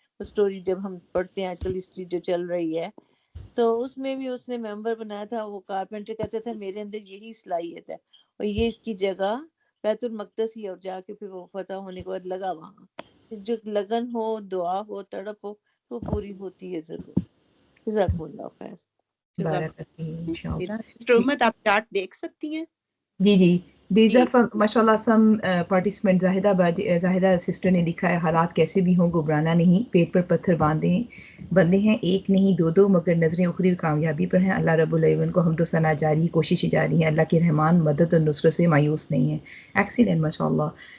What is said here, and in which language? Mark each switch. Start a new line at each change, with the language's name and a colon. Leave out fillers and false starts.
Urdu: Story جب ہم پڑھتے ہیں آج کل ہسٹری جو چل رہی ہے تو اس میں بھی اس نے ممبر بنایا تھا, وہ کارپینٹر کہتے تھے میرے اندر یہی صلاحیت ہے اور یہ اس کی جگہ بیت المقدس ہی, اور جا کے پھر وہ فتح ہونے کے بعد لگا وہاں. جو لگن ہو, دعا ہو, تڑپ ہو تو پوری ہوتی ہے ضرور. جزاکم اللہ خیر. بارک اللہ انشاءاللہ. سسٹر امت آپ چارٹ دیکھ سکتی ہیں؟
English: جی these are from mashallah some participants.
Urdu: Zahida sister نے لکھا ہے حالات کیسے بھی ہوں گھبرانا نہیں, پیٹ پر پتھر بندے ہیں ایک نہیں دو مگر نظریں اخروی کامیابی پر ہیں. اللہ رب العالمین کو حمد و ثنا جاری, کوششیں جاری ہیں. اللہ کے رحمان مدد اور نصرت سے مایوس نہیں ہیں. ایکسیلنٹ ماشاءاللہ.